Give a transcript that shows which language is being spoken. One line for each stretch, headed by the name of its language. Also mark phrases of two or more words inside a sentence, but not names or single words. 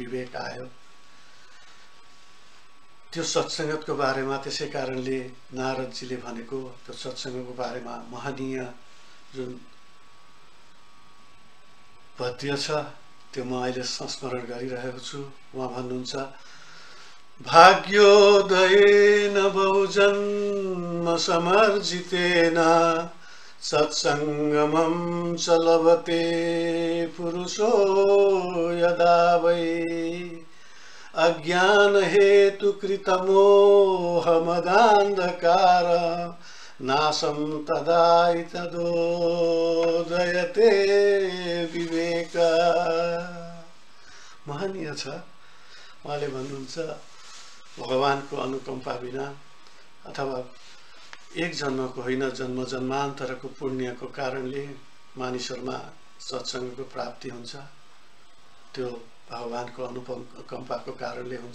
Nepali: त्यो विवेक आयो त्यो सत्संगतको बारेमा त्यसै कारणले नारदजीले भनेको त्यो सत्संगको बारेमा महनीय जुन पद्य छ त्यो म अहिले संस्मरण गरिरहेको छु। उहाँ भन्नुहुन्छ,
Sanskrit: भाग्योदयेन बहुजन्म समर्जितेन सत्संगमं च लभते पुरुषो यदा वै अज्ञान हेतु कृतमोहमदान्धकार नाशं तदोदयते विवेक।
Nepali: महनीय छ। उहाँले भन्नुहुन्छ भगवानको अनुकम्पा बिना अथवा एक जन्मको होइन जन्म जन्मान्तरको पुण्यको कारणले मानिसहरूमा सत्संगको प्राप्ति हुन्छ। त्यो भगवानको अनुकम्पाको कारणले हुन्छ।